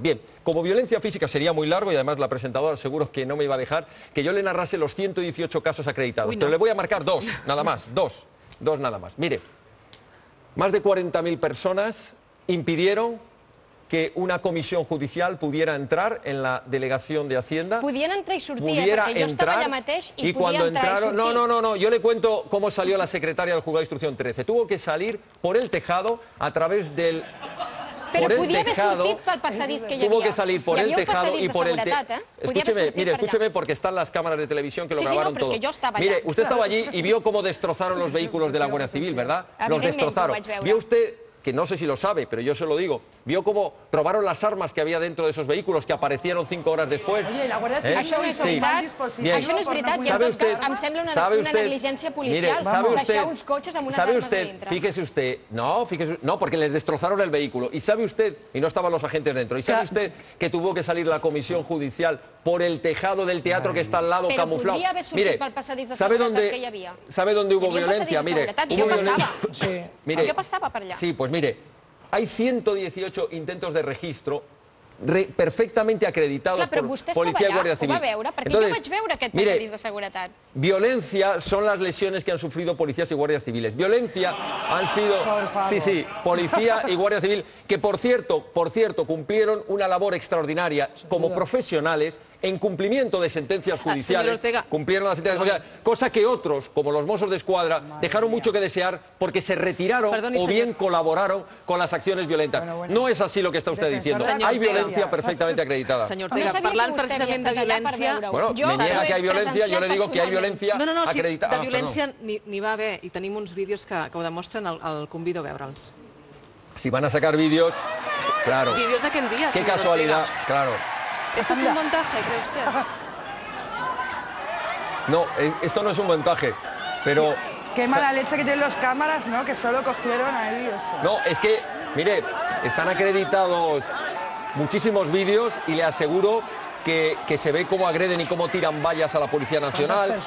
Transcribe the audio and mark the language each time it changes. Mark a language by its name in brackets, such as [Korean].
[Spanish] Bien, como violencia física sería muy largo y además la presentadora seguro que no me iba a dejar que yo le narrase los 118 casos acreditados. Pero le voy a marcar dos, nada más, dos nada más. Mire, más de 40.000 personas impidieron que una comisión judicial pudiera entrar en la delegación de Hacienda. [Catalan] Podien entrar i sortir, perquè jo estava allà mateix i podia entrar i sortir. [Spanish] No, yo le cuento cómo salió la secretaria del Juzgado de Instrucción 13. Tuvo que salir por el tejado a través del... [Catalan] Però podia haver sortit pel passadís que hi havia. [Spanish] Tuvo que salir por el tejado y por el tejado. Escúcheme, porque están las cámaras de televisión que lo grabaron todo. Sí, pero es que yo estaba allá. Mire, usted estaba allí y vio cómo destrozaron los vehículos de la Guardia Civil, ¿verdad? Los destrozaron. Vio usted, que no sé si lo sabe, pero yo se lo digo, vio cómo robaron las armas que había dentro de esos vehículos que aparecieron 5 horas después. Oye, la Guardia Civil [Catalan] Això no és veritat. Això no és veritat i en tot cas em sembla una negligència policial deixar uns cotxes amb unes armes a dintre. [Spanish] Fíjese usted, no, porque les destrozaron el vehículo. Y sabe usted, y no estaban los agentes dentro, y sabe usted que tuvo que salir la comisión judicial por el tejado del teatro que está al lado camuflado. [Catalan] Però podria haver sortit pel passadís de seguretat que hi havia. [Spanish] ¿Sabe dónde hubo violencia? Mire, [Catalan] jo passava per allà. [Spanish] Sí, pues mire, hay 118 intentos de registro perfectamente acreditados por Policía y Guardia Civil. [Catalan] Ho va veure? Perquè jo vaig veure aquest passadís de seguretat. [Spanish] Violencia son las lesiones que han sufrido policías y guardias civiles. Violencia han sido, policía y guardia civil, que por cierto, cumplieron una labor extraordinaria como profesionales en cumplimiento de sentencias judiciales, cumplieron las sentencias judiciales, cosa que otros, como los Mossos de Escuadra, dejaron mucho que desear porque se retiraron o bien colaboraron con las acciones violentas. No es así lo que está usted diciendo. Hay violencia perfectamente acreditada. [Catalan] Senyor Ortega, parlant precisament de violència... [Spanish] Bueno, me niega que hay violencia, yo le digo que hay violencia acreditada. [Catalan] De violència n'hi va haver i tenim uns vídeos que ho demostren, el convido a veure'ls. [Spanish] Si van a sacar vídeos, claro. [Catalan] Vídeos d'aquest dia, [Spanish] Qué casualidad, claro. ¿Esto es un montaje, cree usted? No, esto no es un montaje, pero... Qué mala leche que tienen los cámaras, ¿no? Que solo cogieron ahí eso. No, es que, mire, están acreditados muchísimos vídeos y le aseguro que se ve cómo agreden y cómo tiran vallas a la Policía Nacional.